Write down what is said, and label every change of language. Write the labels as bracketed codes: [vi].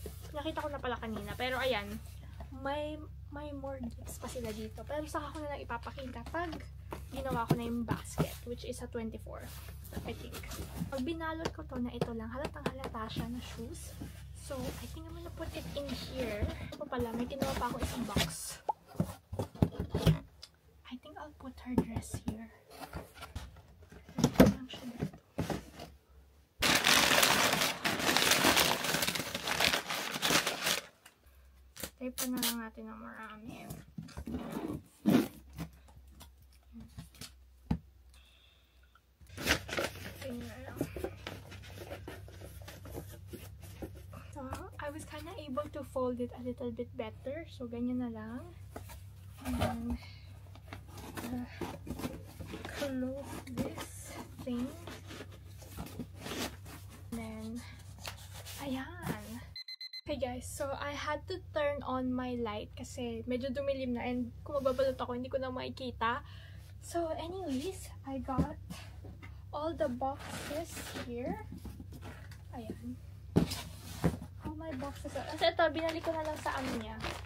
[tl] Nakita ko na pala kanina. Pero, ayan, may more gifts pa sila dito. Pero saka ko na lang ipapakita pag ginawa ko na yung basket, [en] which is a 24, I think. [tl] Pag binalot ko to na ito lang, halatang halata siya na shoes. [en] So, I think I'm gonna put it in here. [tl] Ito pala, may ginawa pa ako isang box. [en] I think I'll put her dress here. [tl] Ito lang siya dito. Tape pa na lang natin ng marami. [en] So, I was kind of able to fold it a little bit better. [tl] So, ganyan na lang. [en] And close this thing. And then, ayan. Okay guys, so I had to turn on my light [tl] kasi medyo dumilim na [en] and [tl] kung magbabalot ako, hindi ko na makikita. [en] So anyways, I got all the boxes here. Ayan. All my boxes. [tl] Kasi ito, binalik ko na lang sa ano niya.